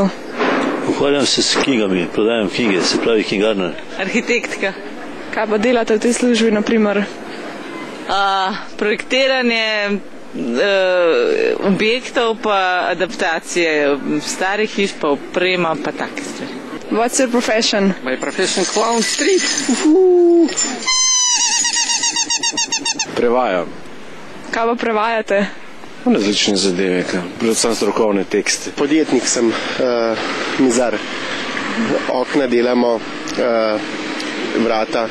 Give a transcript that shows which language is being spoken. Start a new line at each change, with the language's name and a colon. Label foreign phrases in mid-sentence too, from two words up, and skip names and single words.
Slovenian: Ukvarjam se s knjigami, prodajam knjige, se pravi knjigarnar. Arhitektka. Kaj pa delate v tej službi, na primer? Projektiranje objektov, pa adaptacije starih hiš, pa oprema, pa take stvari.
English: What's your profession? My profession clown street.
Slovenian: Prevajam. Kaj pa prevajate? Različne zadeve, predvsem strokovne tekste. Podjetnik sem, mizar. Okna delamo, vrata.